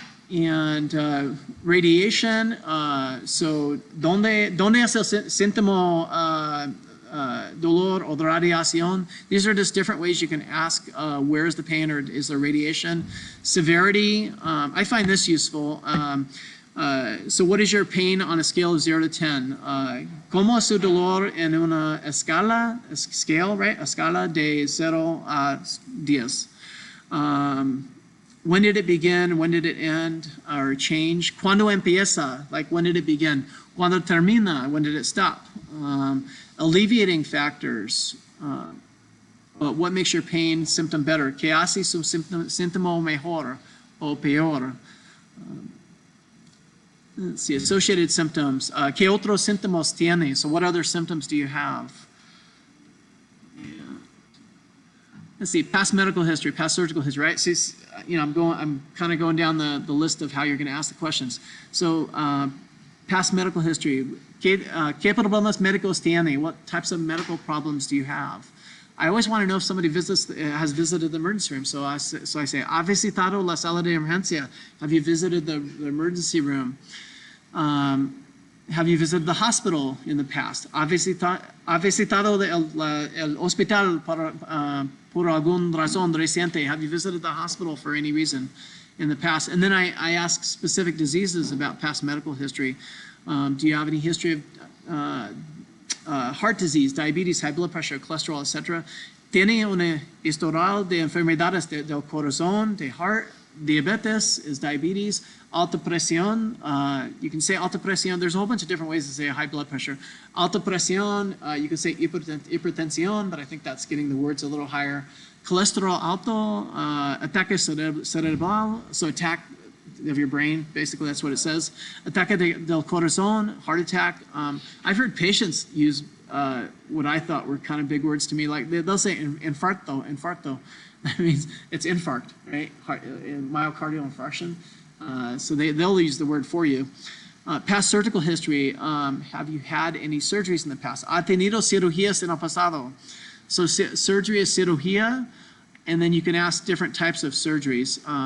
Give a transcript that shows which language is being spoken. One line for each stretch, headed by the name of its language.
English: And radiation, so
Spanish: ¿dónde es el síntoma dolor o de radiación?
English: These are just different ways you can ask where is the pain or is there radiation. Severity, I find this useful. So what is your pain on a scale of 0 to 10?
Spanish: ¿Cómo es su dolor en una escala,
English: scale, right?
Spanish: Escala de 0 a 10.
English: When did it begin? When did it end or change?
Spanish: ¿Cuándo empieza?
English: Like, when did it begin?
Spanish: ¿Cuándo termina?
English: When did it stop? Alleviating factors. What makes your pain symptom better?
Spanish: ¿Qué hace su síntoma mejor o peor?
English: Let's see, associated symptoms.
Spanish: ¿Qué otros síntomas tiene?
English: So what other symptoms do you have? Let's see, past medical history, past surgical history, right? So, I'm kind of going down the list of how you're going to ask the questions. So, past medical history,
Spanish: ¿qué problemas médicos tiene?
English: What types of medical problems do you have? I always want to know if somebody has visited the emergency room. So I say,
Spanish: ¿ha visitado la sala de emergencia?
English: Have you visited the emergency room? Have you visited the hospital in the past?
Spanish: ¿Ha visitado el hospital por algún razón reciente?
English: Have you visited the hospital for any reason in the past? And then I ask specific diseases about past medical history. Do you have any history of heart disease, diabetes, high blood pressure, cholesterol, etc.?
Spanish: ¿Tiene un historial de enfermedades del corazón, de heart?
English: Diabetes is diabetes. Alta presión, you can say alta presión. There's a whole bunch of different ways to say high blood pressure. Alta presión, you can say hipertensión, but I think that's getting the words a little higher.
Spanish: Cholesterol alto, ataque cerebral,
English: so attack of your brain, basically that's what it says.
Spanish: Ataque del corazón,
English: heart attack. I've heard patients use what I thought were kind of big words to me, like they'll say infarto. That means it's infarct, right? Myocardial infarction. So they'll use the word for you. Past surgical history. Have you had any surgeries in the past?
Spanish: ¿Ha tenido cirugías en el pasado?
English: So surgery is cirugía, and then you can ask different types of surgeries.